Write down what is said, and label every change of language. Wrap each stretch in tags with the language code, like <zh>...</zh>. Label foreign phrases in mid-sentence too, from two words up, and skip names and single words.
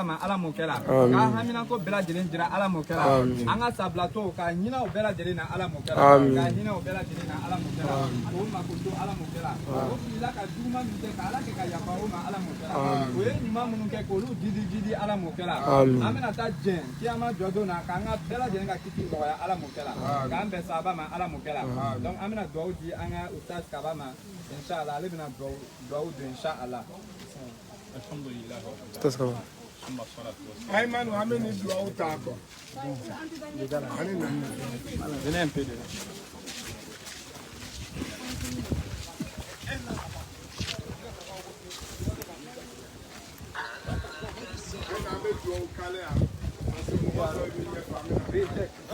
<bm>ma ala m'o kɛ la k'an haminako bɛɛ lajɛlen jira ala m'o kɛ la an ka sabilatɔw k'a ɲinɛ o bɛɛ lajɛlen na ala m'o kɛ la k'a hinɛ o bɛɛ lajɛlen na ala m'o kɛ la k'o mako to ala m'o kɛ la o filila ka juguman min kɛ k'ala kɛ ka yafa o ma ala m'o kɛ la o ye ɲuman minnu kɛ k'olu jidi ala m'o kɛ la an bɛna taa jɛn kiyama jɔ don na k'an ka bɛɛ lajɛlen ka kiti nɔgɔya ala m'o kɛ la k'an bɛn sahaba ma ala m'o kɛ la donc an bɛna duwawu di an ka ustaz kaba ma inshallah ale bɛna duwawu don</bm> <ar>إن شاء الله الحمد لله</ar> <bm>Aymanu ameni duwawu ta kɔ</bm> <fr>venez un peu de</fr> <bm>an bɛ duwawu k'ale yan</bm> <fr>parce que</fr> <bm>mɔgɔ dɔw bɛ kɛ famille</bm>